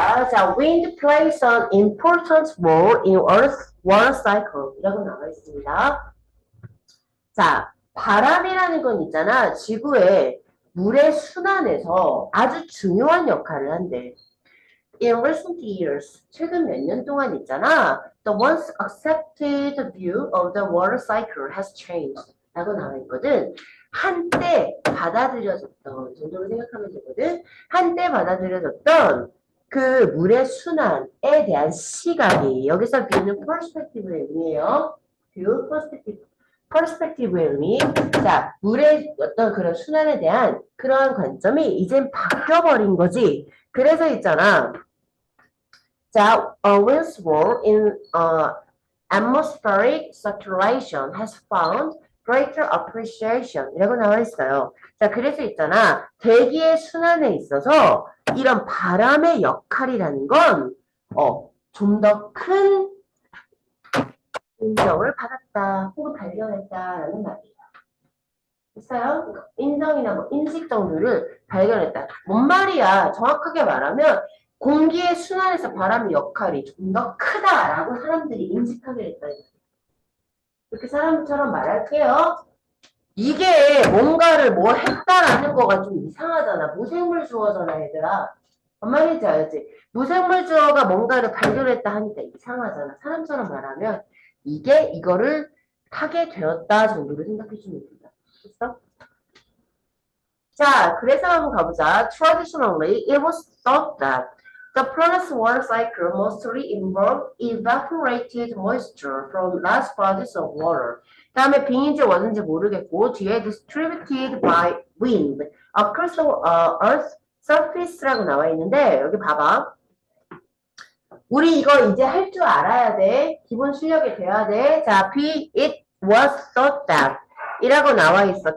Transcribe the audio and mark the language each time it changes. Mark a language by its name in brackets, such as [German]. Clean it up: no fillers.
[English] 자, wind plays an important role in Earth's water cycle. [Korean] 이라고 나와 있습니다. 자, 바람이라는 건 있잖아. 지구의 물의 순환에서 아주 중요한 역할을 한대. [English] In recent years, [Korean] 최근 몇 년 동안 있잖아. [English] The once accepted view of the water cycle has changed. [Korean] 라고 나와 있거든. 한때 받아들여졌던 정도로 생각하면 되거든. 한때 받아들여졌던 그 물의 순환에 대한 시각이 여기서 뷰는 perspective의 의미예요. 뷰, perspective의 의미. 자, 물의 어떤 그런 순환에 대한 그러한 관점이 이젠 바뀌어버린 거지. 그래서 있잖아. [English] 자, wind's role in atmospheric circulation has found greater appreciation [Korean] 이라고 나와 있어요. 자, 그래서 있잖아. 대기의 순환에 있어서 이런 바람의 역할이라는 건 좀 더 큰 인정을 받았다 혹은 발견했다라는 말이에요. 됐어요? 인정이나 뭐 인식 정도를 발견했다. 뭔 말이야? 정확하게 말하면 공기의 순환에서 바람의 역할이 좀 더 크다라고 사람들이 인식하게 됐다. 이렇게 사람처럼 말할게요. 이게 뭔가를 뭐 했다라는 거가 좀 이상하잖아. 무생물 주어잖아, 얘들아. 뭔 말인지 알지? 무생물 주어가 뭔가를 발견했다 하니까 이상하잖아. 사람처럼 말하면 이게 이거를 하게 되었다 정도로 생각해주면 된다. 됐어? 자, 그래서 한번 가보자. [English] Traditionally, it was thought that the planet's water cycle mostly involved evaporated moisture from large bodies of water. [Korean] 다음에 빙인지 was인지 모르겠고 뒤에 [English] distributed by wind across the Earth's surface라고 [Korean] 나와 있는데 여기 봐봐. 우리 이거 이제 할 줄 알아야 돼. 기본 실력이 돼야 돼. [English] 자, it was thought that [Korean] 이라고 나와 있어.